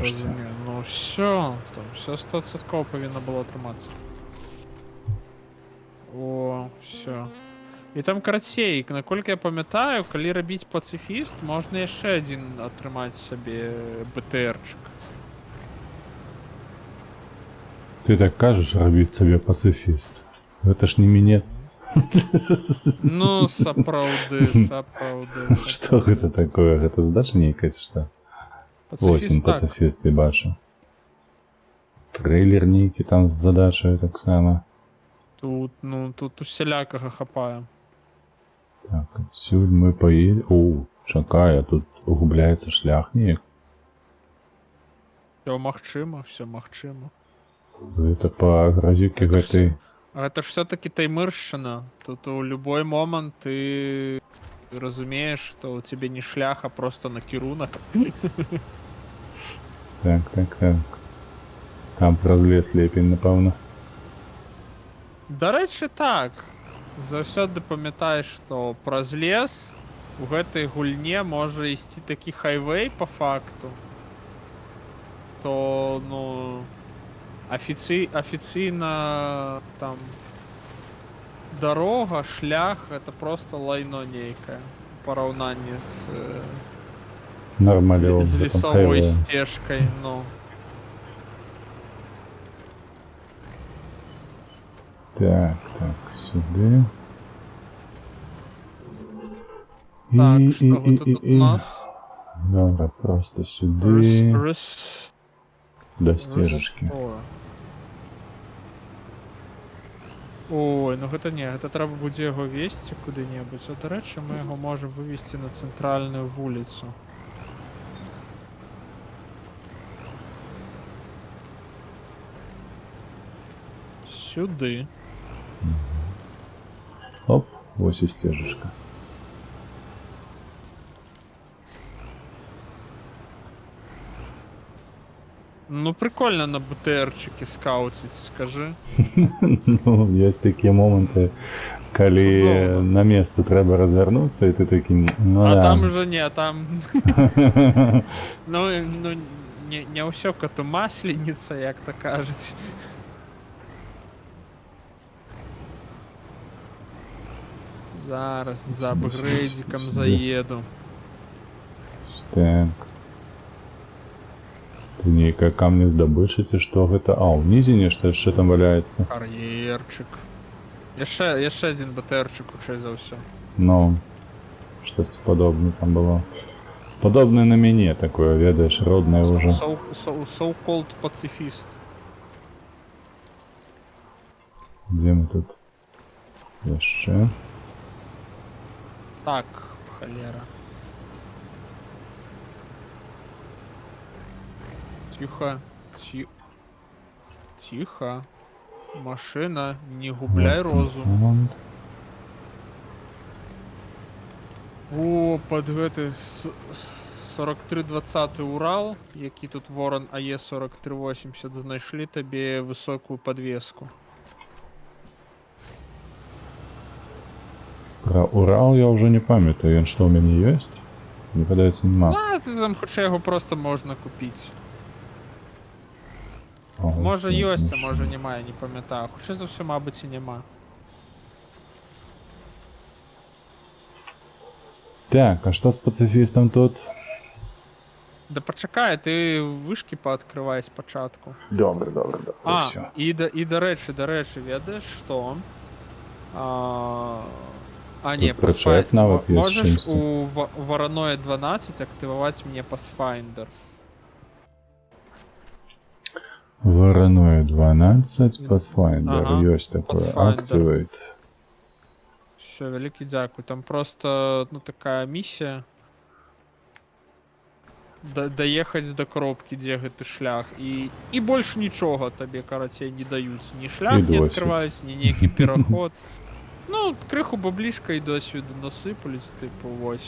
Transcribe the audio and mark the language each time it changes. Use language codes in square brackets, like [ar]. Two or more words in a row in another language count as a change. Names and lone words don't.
[uk] Зрозумів. Ну все, там все 100% повинно було триматися. О, все. І там [be] карацей, наколькі [uk] я пам'ятаю, коли робити пацифіст, можна ще один отримати собі БТРчик. Ти так кажеш, робіть собі пацифіст. Це ж не мінет. Ну, [be] сапраўды. [ru] Что это такое? Это задача нейкая, [be] ці што? 8 пацифісты бачу. Трейлер нейкі там з задачаю так само. Тут усялякага хапае. [ru] Так, отсюль мы поедем. [be] О, чакай, а тут углубляется шлях неяк. Все магчыма. [ru] Это по грозюке гэтай. Это ж все-таки таймыршина. Тут у любой момент ты разумеешь, что у тебя не шлях, а просто накірунок. Так. [be] Там праз лес лепень, напэўна. Дарэчы, так. Заўсёды памятаеш, што праз лес у гэтай гульне можа ісці такі хайвей по факту. [uk] То, ну... Офіційна там дорога, [be] шлях, это просто лайно нейкае в параўнанні з лесовой стежкой, ну. [uk] Так, сюди. [ru] Так, что вот тут у нас? [uk] Добре, просто сюди. До стежечки. [be] Ой, ну гэта не, гэта трэба будзе яго весці куды-небудзь. А дарэчы, мы яго можам вывесці на цэнтральную вуліцу. Сюды. [uk] Оп, ось і стежечка. [ru] Ну, прикольно на БТРчике скаутить, скажи. Ну, есть такие моменты, коли на место треба развернуться, и ты таким... Ну, а да. там уже не, там... [be] Ну, не ўсё коту масленица, як то кажуть. Зараз за апгрейдиком заеду. Так. Тут нейкая камнездабыча, что гэта? А, унізе нешта яшчэ там валяецца. Кар'ерчик. Яшчэ один БТРчик хутчэй за ўсё. Ну, штосьці падобнае там было. Падобнае на мяне такое, ведаеш, роднае ўжо. So-called пацифіст. Дзе мы тут? Яшчэ. [uk] Так, холера. Тихо. Машина, не губляй розум. [be] Во, пад гэты 4320 Урал, які тут Ворон АЕ 4380, знайшлі табе высокую подвеску. [ru] Про Урал я уже не памятаю. [be] Ён что, у мяне ёсць? Мне падаецца, нема. А, ты там хутчэй яго просто можна купіць. О, Можа це ёсць, а смешно. можа няма, я не памятаю. Хутчэй за ўсё, мабыць, і няма. Так, а что с пацифистом тут? Да пачакай, ты вышкі пааткрывай спачатку. [uk] Добре, добре, добре. [be] А, Все. і дарэчы, ведаеш, што? Не, Тут прычэп нават ёсць можаш чымсьці. у Вороное 12 актываваць мне Pathfinder. Вороное 12, Pathfinder. Ага, Ёсць такое. Pathfinder. Activate. Все, вялікі дзякуй. Там просто, ну, такая місія. Даехаць да кропкі, дзе гэты шлях. І больш нічога табе, карацей, не даюць. Ні шлях І не досвід. адкрываюць, ні нейкі пераход. Ну, крыху баблішка і досвіду насыпались, типу, вось.